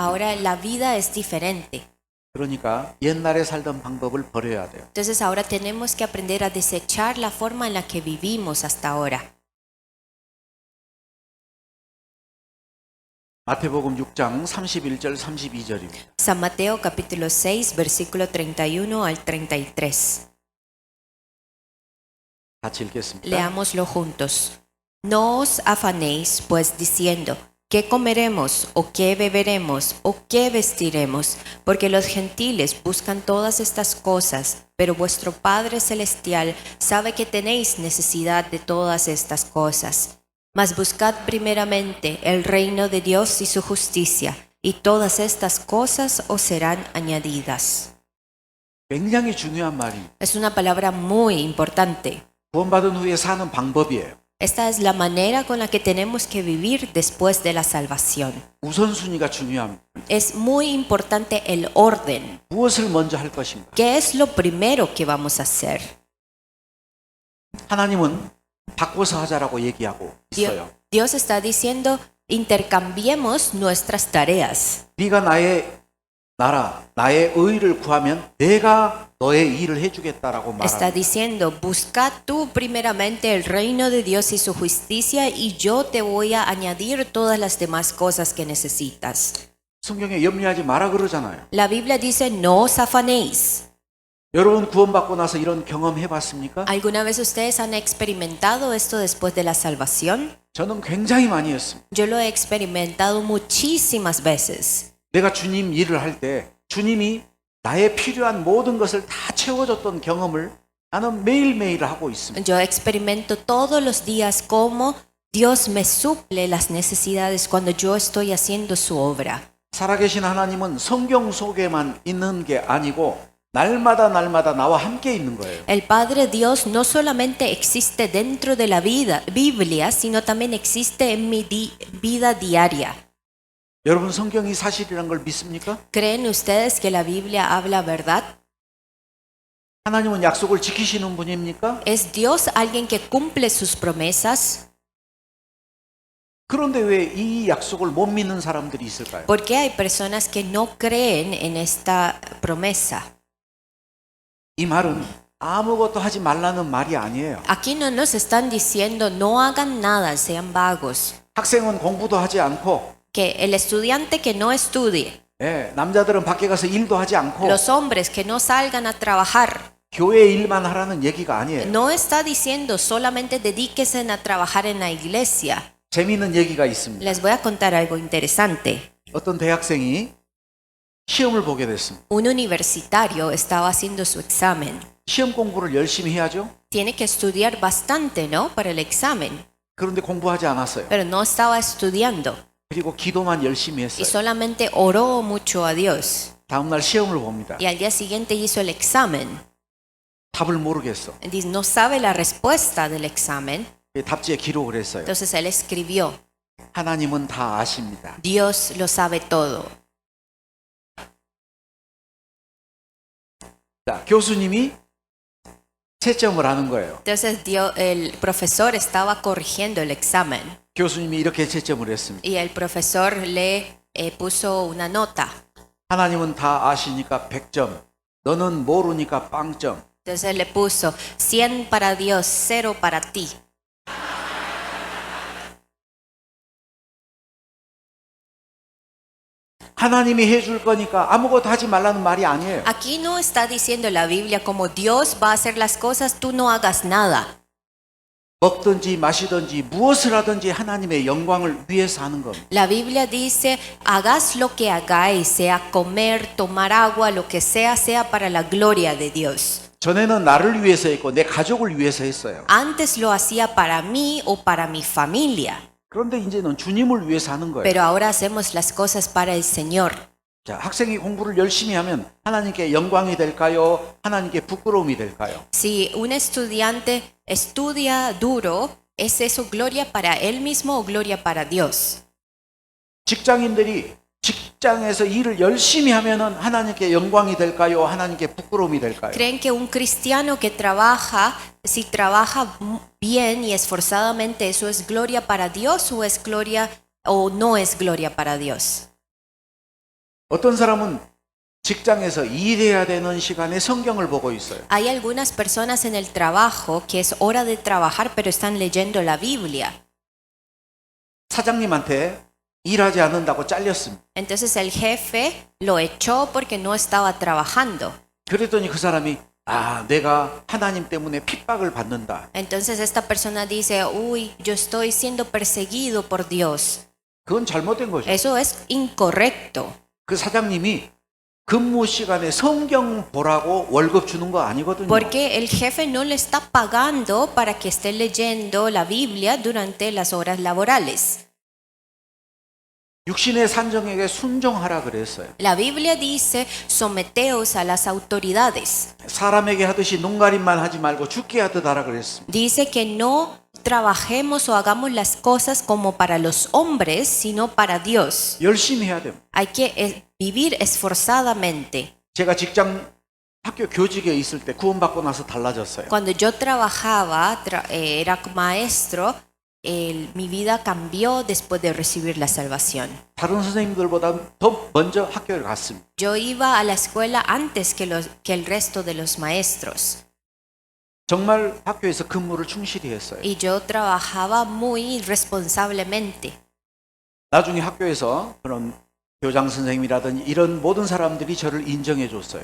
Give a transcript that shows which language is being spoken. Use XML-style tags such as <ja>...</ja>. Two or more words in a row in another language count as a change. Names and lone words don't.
<es>Ahora la vida es diferente.</es> <ko>그러니까 옛날에 살던 방법을 버려야 돼요.</ko> <es>Entonces ahora tenemos que aprender a desechar la forma en la que vivimos hasta ahora.</es> <ko>마태복음 6장 31절 32절입니다.</ko> <es>San Mateo capítulo 6, versículo 31 al 33.</es> <ko>같이 읽겠습니다.</ko> <es>Leámoslo juntos. No os afanéis, pues, diciendo, ¿qué comeremos, o qué beberemos, o qué vestiremos? Porque los gentiles buscan todas estas cosas, pero vuestro Padre Celestial sabe que tenéis necesidad de todas estas cosas. Mas buscad primeramente el reino de Dios y su justicia, y todas estas cosas os serán añadidas.</es> <ko>굉장히 중요한 말입니다.</ko> <es>Es una palabra muy importante.</es> <ko>구원받은 후에 사는 방법이에요.</ko> <es>Esta es la manera con la que tenemos que vivir después de la salvación.</es> <ko>우선순위가 중요합니다.</ko> <es>Es muy importante el orden.</es> <ko>무엇을 먼저 할 것인가?</ko> <es>¿Qué es lo primero que vamos a hacer?</es> <ko>하나님은 바꿔서 하자라고 얘기하고 있어요.</ko> <es>Dios está diciendo, intercambiemos nuestras tareas.</es> <ko>네가 나의 나라, 나의 의를 구하면 내가 너의 일을 해주겠다라고</ko> <es>Está</es> <ko>말합니다.</ko> <es>diciendo, busca tú primeramente el reino de Dios y su justicia y yo te voy a añadir todas las demás cosas que necesitas.</es> <ko>성경에 염려하지 마라 그러잖아요.</ko> <es>La Biblia dice, no os afanéis.</es> <ko>여러분 구원받고 나서 이런 경험 해봤습니까?</ko> <es>¿Alguna vez ustedes han experimentado esto después de la salvación?</es> <ko>저는 굉장히 많이 했습니다.</ko> <es>Yo lo he experimentado muchísimas veces.</es> <ko>내가 주님 일을 할 때 주님이 나의 필요한 모든 것을 다 채워줬던 경험을 나는 매일매일 하고 있습니다.</ko> <es>Yo experimento todos los días cómo Dios me suple las necesidades cuando yo estoy haciendo su obra.</es> <ko>살아계신 하나님은 성경 속에만 있는 게 아니고 날마다 나와 함께 있는 거예요.</ko> <es>El Padre Dios no solamente existe dentro de la Biblia, sino también existe en mi vida diaria.</es> <ko>여러분 성경이 사실이란 걸 믿습니까?</ko> <es>¿Creen ustedes que la Biblia habla verdad?</es> <ko>하나님은 약속을 지키시는 분입니까?</ko> <es>¿Es Dios alguien que cumple sus promesas?</es> <ko>그런데 왜 이 약속을 못 믿는 사람들이 있을까요?</ko> <es>¿Por qué hay personas que no creen en esta promesa?</es> <ko>이 말은 아무것도 하지 말라는 말이 아니에요.</ko> <es>Aquí no nos están diciendo no hagan nada, sean vagos.</es> <ko>학생은 공부도 하지 않고</ko> <es>Que el estudiante que no estudie,</es> <ko>남자들은 밖에 가서 일도 하지 않고</ko> <es>los hombres que no salgan a trabajar.</es> <ko>교회 일만 하라는 얘기가 아니에요.</ko> <es>No está diciendo solamente dedíquense a trabajar en la iglesia.</es> <ko>재미있는 얘기가 있습니다.</ko> <es>Les voy a contar algo interesante.</es> <ko>어떤 대학생이 시험을 보게 됐습니다.</ko> <es>Un universitario estaba haciendo su examen.</es> <ko>시험 공부를 열심히 해야죠.</ko> <es>Tiene que estudiar bastante, ¿no? Para el examen.</es> <ko>그런데 공부하지 않았어요.</ko> <es>Pero no estaba estudiando</es> <ko>그리고 기도만 열심히</ko> <es>y</es> <ko>했어요.</ko> <es>solamente oró mucho a Dios.</es> <ko>다음날 시험을 봅니다.</ko> <es>Y al día siguiente hizo el examen.</es> <ko>답을 모르겠어.</ko> <es>Dice, no sabe la respuesta del examen.</es> <ko>답지에 기록을 했어요.</ko> <es>Entonces él escribió,</es> <ko>하나님은 다 아십니다.</ko> <es>Dios lo sabe todo.</es> <ko>자, 교수님이 채점을 하는 거예요.</ko> <es>Entonces el profesor estaba corrigiendo el examen</es> <ko>교수님이 이렇게 채점을 했습니다.</ko> <es>y el profesor le puso una nota.</es> <ko>하나님은 다 아시니까 100점. 너는 모르니까 0점.</ko> <es>Entonces le puso 100 para Dios, 0 para ti.</es> <ko>하나님이 해줄 거니까 아무것도 하지 말라는 말이 아니에요.</ko> <es>Aquí no está diciendo la Biblia como Dios va a hacer las cosas, tú no hagas nada.</es> <ko>먹든지 마시든지 무엇을 하든지 하나님의 영광을 위해서 하는 겁니다.</ko> <es>La Biblia dice, hagas lo que hagáis, sea comer, tomar agua, lo que sea para la gloria de Dios.</es> <ko>전에는 나를 위해서 했고 내 가족을 위해서 했어요.</ko> <es>Antes lo hacía para mí o para mi familia,</es> <ko>그런데 이제는 주님을 위해서 하는 거예요.</ko> <es>pero ahora hacemos las cosas para el Señor.</es> <ko>자, 학생이 공부를 열심히 하면 하나님께 영광이 될까요? 하나님께 부끄러움이 될까요?</ko> <es>Si un estudiante estudia duro, ¿es eso gloria para él mismo o gloria para Dios?</es> <ko>직장인들이 직장에서 일을 열심히 하면은 하나님께 영광이 될까요? 하나님께 부끄러움이 될까요?</ko> <es>¿Creen que un cristiano que trabaja, si trabaja bien y esforzadamente, eso es gloria para Dios o es gloria o no es gloria para Dios?</es> <ko>어떤 사람은 직장에서 일해야 되는 시간에 성경을 보고 있어요.</ko> <es>Hay algunas personas en el trabajo que es hora de trabajar, pero están leyendo la Biblia.</es> <ko>사장님한테 일하지 않는다고 잘렸습니다.</ko> <es>Entonces el jefe lo echó porque no estaba trabajando.</es> <ko>그랬더니 그 사람이 내가 하나님 때문에 핍박을 받는다.</ko> <es>Entonces esta persona dice, uy, yo estoy siendo perseguido por Dios.</es> <ko>그건 잘못된 거죠.</ko> <es>Eso es incorrecto.</es> <ko>그 사장님이 근무 시간에 성경 보라고 월급 주는 거 아니거든요.</ko> <es>Porque el jefe no le está pagando para que esté leyendo la Biblia durante las horas laborales.</es> <ko>육신의 산정에게 순종하라 그랬어요.</ko> <es>La Biblia dice, someteos a las autoridades.</es> <ko>사람에게 하듯이 눈가림만 하지 말고 죽게 하듯 하라 그랬습니다.</ko> <es>Dice que no trabajemos o hagamos las cosas como para los hombres, sino para Dios.</es> <ko>열심히 해야 됩니다.</ko> <es>Hay que vivir esforzadamente.</es> <ko>제가 직장 학교 교직에 있을 때 구원받고 나서 달라졌어요.</ko> <es>Cuando yo trabajaba, era maestro, mi vida cambió después de recibir la salvación.</es> <ko>다른 선생님들보다 더 먼저 학교를 갔습니다.</ko> <es>Yo iba a la escuela antes que el resto de los maestros.</es> <ko>정말 학교에서 근무를 충실히 했어요.</ko> <es>Y yo trabajaba muy responsablemente.</es> <ko>나중에 학교에서 그런 교장 선생님이라든지 이런 모든 사람들이 저를 인정해 줬어요.</ko>